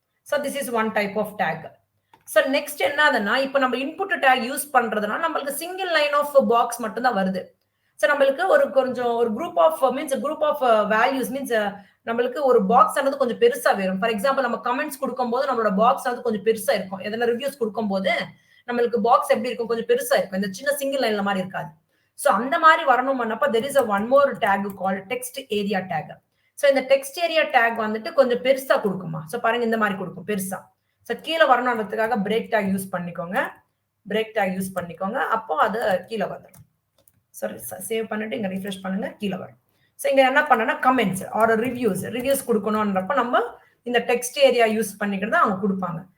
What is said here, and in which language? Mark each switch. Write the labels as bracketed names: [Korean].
[Tamil] So this is one type of take. So next என்னதுன்னா இப்போ நம்ம இன்புட் டேக் யூஸ் பண்றதுனா நம்மளுக்கு சிங்கிள் லைன் ஆஃப் பாக்ஸ் மட்டும் தான் வருது. சோ நம்மளுக்கு ஒரு குரூப் ஆஃப் வேல்யூஸ் மீன்ஸ் நம்மளுக்கு ஒரு பாக்ஸ் ஆனது கொஞ்சம் பெருசா வரும். ஃபார் எக்ஸாம்பிள் நம்ம கமெண்ட்ஸ் கொடுக்கும்போது நம்மளோட பாக்ஸ் ஆனது கொஞ்சம் பெருசா இருக்கும். எதனா ரிவ்யூஸ் கொடுக்கும்போது நம்மளுக்கு பாக்ஸ் எப்படி இருக்கும், கொஞ்சம் பெருசா இருக்கும். இந்த சின்ன சிங்கிள் லைன்ல மாதிரி இருக்காது. [English] So அந்த மாதிரி வரணும்னப்ப there is a one more tag called text area tag. [Tamil] So இந்த text area tag வந்துட்டு கொஞ்சம் பெருசா கொடுக்குமா. ஸோ பாருங்க இந்த மாதிரி கொடுக்கும் பெருசா. ஸோ கீழே வரணுன்றதுக்காக பிரேக் டேக் யூஸ் பண்ணிக்கோங்க. பிரேக் டேக் யூஸ் பண்ணிக்கோங்க. அப்போ அது கீழே வந்துடும். சாரி சேவ் பண்ணிட்டு இங்க ரிஃப்ரெஷ் பண்ணுங்க, கீழே வரும். ஸோ இங்க என்ன பண்ணனா கமெண்ட்ஸ் ஆர் ரிவ்யூஸ் கொடுக்கணும்ன்றப்ப நம்ம இந்த டெக்ஸ்ட் ஏரியா யூஸ் பண்ணிக்கிறத அவங்க கொடுப்பாங்க.